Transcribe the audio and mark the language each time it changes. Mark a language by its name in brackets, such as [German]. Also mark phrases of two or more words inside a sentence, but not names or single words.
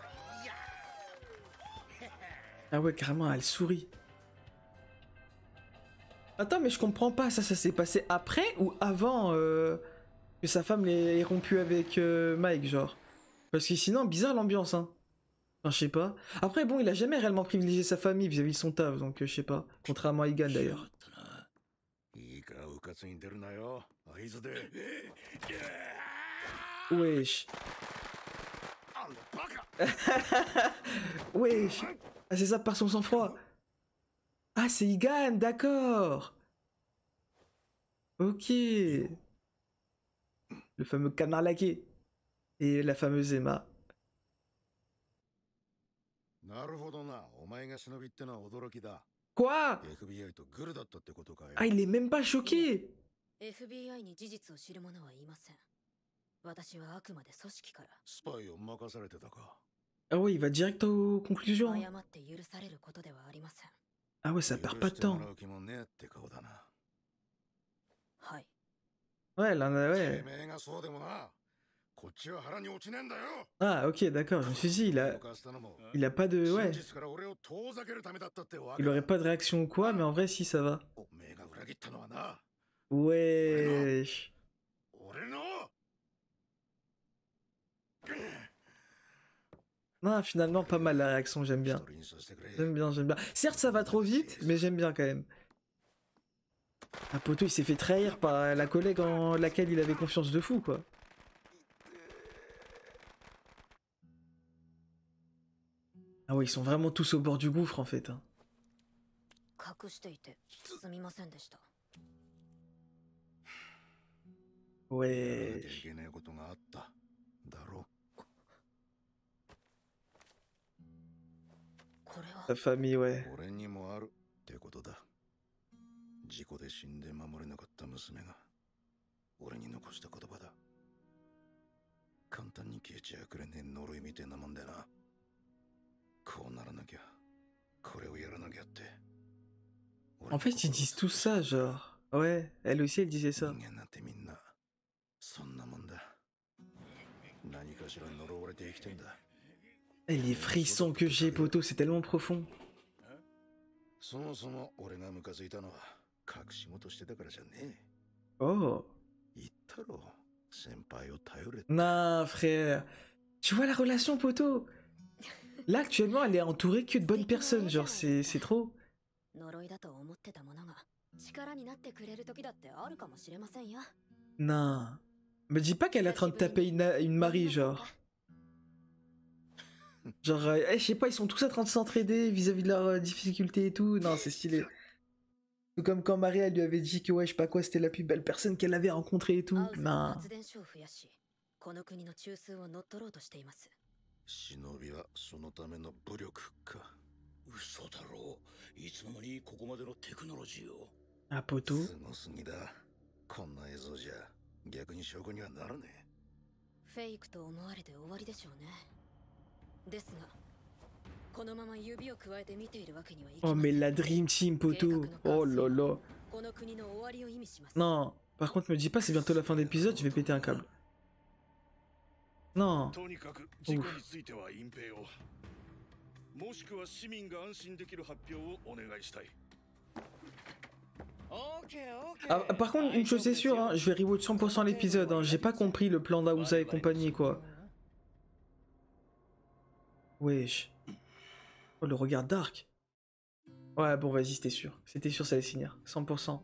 [French] Ah ouais, carrément, elle sourit. Attends, mais je comprends pas, ça s'est passé après ou avant que sa femme ait rompu avec Mike, genre? Parce que sinon, bizarre l'ambiance, hein. Enfin, je sais pas. Après, bon, il a jamais réellement privilégié sa famille vis-à-vis de son taf, donc je sais pas. Contrairement à Egan, d'ailleurs. [Japanese] いいからうかつに出るなよ。合図で。 [French] Wesh. [Japanese] あんたバカ。 [French] Wesh. Ah, c'est ça par son sang-froid. Ah, c'est Egan, d'accord. Ok. Le fameux canard laqué. Et la fameuse Emma. [Japanese] なるほどな。お前が忍びってのは驚きだ。 [French] Quoi? [Japanese] FBI とグルだったってことかよ。 [French] Ah, il est même pas choqué. [Japanese] FBI に事実を知る者はいません。私はあくまで組織から。スパイを任されてたか。 [French] Ah ouais, il va direct aux conclusions. [Japanese] 誤って許されることではありません。 [French] Ah ouais, ça perd pas de temps. [Japanese] 許してもらう気もねえって顔だな。はい。 [French] Ouais, là, [Japanese] て [French] ouais. [Japanese] めえがそうでもな。こっちは腹に落ちねえんだよ。 [French] Ah, ok, d'accord. Je me suis dit, il a pas de... Ouais. [Japanese] 真実から俺を遠ざけるためだったってわけ [French] Il [Japanese] だ。 [French] aurait pas de réaction ou quoi, mais en vrai, si, ça va. [Japanese] おめえが裏切ったのはな。 [French] Wesh. [Japanese] 俺の。 [French] Non, finalement, pas mal la réaction, j'aime bien. [Japanese] 一人にさせてくれ。 [French] J'aime bien, j'aime bien. Certes, ça va trop vite, mais j'aime bien quand même. Un poteau, il s'est fait trahir par la collègue en laquelle il avait confiance de fou, quoi. Ah ouais, ils sont vraiment tous au bord du gouffre, en fait. Hein. [Japanese] 隠していてすみませんでした。やらな [French] Ouais. [Japanese] きゃいけないことがあった。だろ。これは [French] Sa famille, ouais. [Japanese] 俺にもあるってことだ。事故で死んで守れなかった娘が俺に残した言葉だ。簡単に消えちゃくれねえ呪いみてえなもんでな。こうならなきゃ、これをやらなきゃって。 [French] En fait, ils disent tout ça, genre. Ouais, elle aussi, elle disait ça. [Japanese] 人間なんてみんなそんなもんだ。何かしら呪われて生きてんだ。 [French] Et les frissons que j'ai, poteau, c'est tellement profond. [Japanese] そもそも俺がムカついたのは隠し事してたからじゃねえ。 [French] Oh. [Japanese] 言ったろ、先輩を頼れ。 [French] Non, frère. Tu vois la relation, poteau? Là, actuellement, elle est entourée que de bonnes personnes, genre, c'est trop. [Japanese] 呪いだと思ってたものが力になってくれる時だってあるかもしれませんよ。 [French] Non. Me dis pas qu'elle est en train de taper une Marie, genre. Genre, je sais pas, ils sont tous en train de s'entraider vis-à-vis de leurs difficultés et tout. Non, c'est stylé. Tout comme quand Marie, elle lui avait dit que, ouais, je sais pas quoi, c'était la plus belle personne qu'elle avait rencontrée et tout. [Japanese] アウズは [French] Non. [Japanese] 発電所を増やし、この国の中枢を乗っ取ろうとしています。忍びはそのための武力か。嘘だろう。いつの間にここまでのテクノロジーを。 [French] Ah, poteau. [Japanese] すごすぎだ。こんな映像じゃ逆に証拠にはならねえ。フェイクと思われて終わりでしょうね。ですが、このまま指を加えて見ているわけにはいきませ [French] Oh, [Japanese] ん。 [French] mais la [English] Dream Team, [French] poteau. Oh là là. [Japanese] この国の終わりを意味します。 [French] Non. Par contre, me dis pas, c'est bientôt la fin de l'épisode, je vais péter un câble. Non. [Japanese] とにかく事故については隠蔽を、もしくは市民が安心できる発表をお願いしたい。 [French] Ah, par contre, une chose est sûre, hein, je vais rewatch 100% l'épisode, hein, j'ai pas compris le plan d'Aouza et compagnie, quoi. Wesh. Oh, le regard dark. Ouais, bon, vas-y, c'était sûr, ça allait finir, 100%.